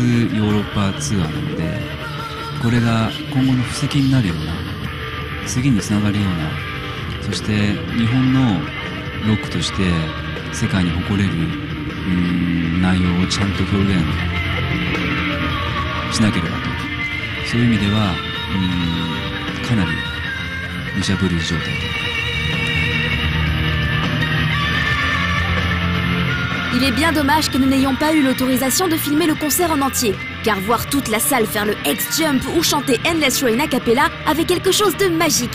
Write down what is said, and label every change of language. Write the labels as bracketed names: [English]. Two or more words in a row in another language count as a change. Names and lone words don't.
[Japanese] ーロッパツアーなので、これが今後の布石になるような、次につながるような、そして日本のロックとして世界に誇れる内容をちゃんと表現しなければと、そういう意味ではかなり武者震い状態で。 [French] Il est bien dommage que nous n'ayons pas eu l'autorisation de filmer le concert en entier, car voir toute la salle faire le X-Jump ou chanter Endless Rain a cappella avait quelque chose de magique.